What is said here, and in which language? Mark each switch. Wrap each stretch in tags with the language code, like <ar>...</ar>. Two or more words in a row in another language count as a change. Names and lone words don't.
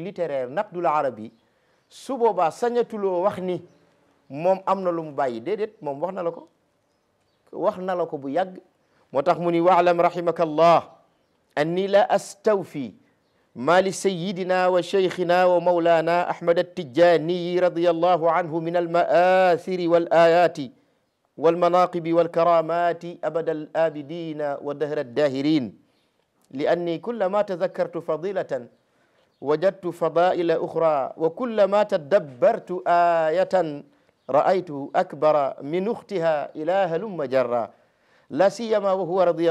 <wo>littéraire</wo> <ar>النقد العربي</ar> <wo>su boobaa sañatuloo wax ni moom am na lu mu bàyyi déedéet moom wax na la ko bu yàgg moo tax mu ni</wo> <ar>واعلم رحمك الله أني لا أستوفي ما لسيدنا وشيخنا ومولانا أحمد التجاني رضي الله عنه من المآثر والآيات والمناقب والكرامات أبد الآبدين ودهر الداهرين لأني كلما تذكرت فضيلة وجدت فضائل أخرى وكلما تدبرت آية رأيت أكبر من أختها إلى هلم جرا لا سيما وهو رضي</ar>